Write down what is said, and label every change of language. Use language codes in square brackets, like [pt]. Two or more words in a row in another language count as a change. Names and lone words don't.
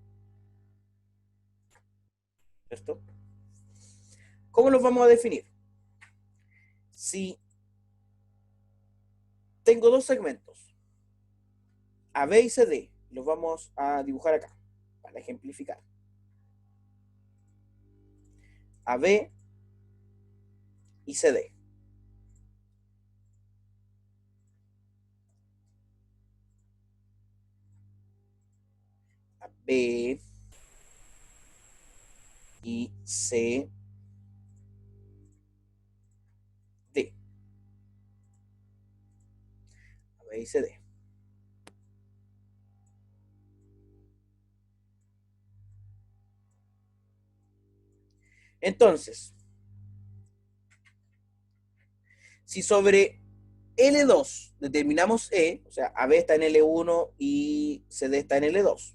[es] ¿Cierto? ¿Cómo los vamos a definir? Si tengo dos segmentos, AB y CD, los vamos a dibujar acá, para ejemplificar. AB y CD. AB y CD. AB y CD. Entonces, si sobre L2 determinamos E, o sea, AB está en L1 y CD está en L2.